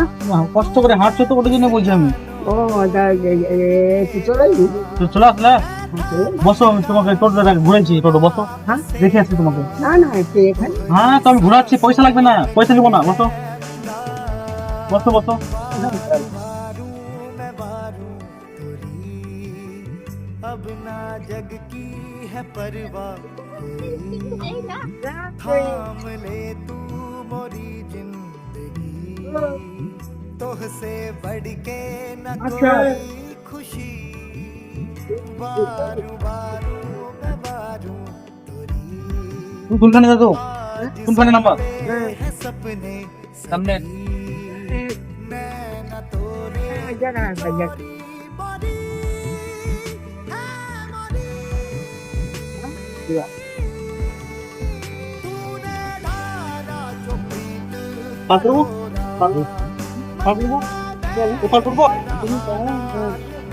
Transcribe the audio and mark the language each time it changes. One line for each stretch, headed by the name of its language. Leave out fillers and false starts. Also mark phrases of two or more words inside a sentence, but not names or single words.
Bangla: কষ্ট করে হাঁটছো তো, ওটার জন্য বলছি আমি। ও এটা একটু চলে এলি? তো চলে আসলে হ্যাঁ, চলে এলি? বসো, আমি তোমাকে টোটোটা ঘুরেছি, টোটো বসো, হ্যাঁ দেখে আসছি তোমাকে। না না একটু এখানে। হ্যাঁ তো আমি ঘুরাচ্ছি, পয়সা লাগবে না, পয়সা নিবো না, বসো বসো বসো।
Hindi: अब ना जग की है परवाह, थाम ले तू मोरी जिंदगी, तोहसे बढ़ के न अच्छा। कोई खुशी, बारू बारू मैं बारू तुरी,
Bangla: তুমি কোনখানে দাদু? কোনখানে নাম্বার?
Hindi: है सपने
Bangla: সামনে।
Hindi: नैना तोरे
Bangla: জায়গা জায়গা
Hindi: मोरी है मोरी, तूने डाला जो प्रीत
Bangla: পার করবো? পার করবো? পার করবো? ও পার করবো? তুমি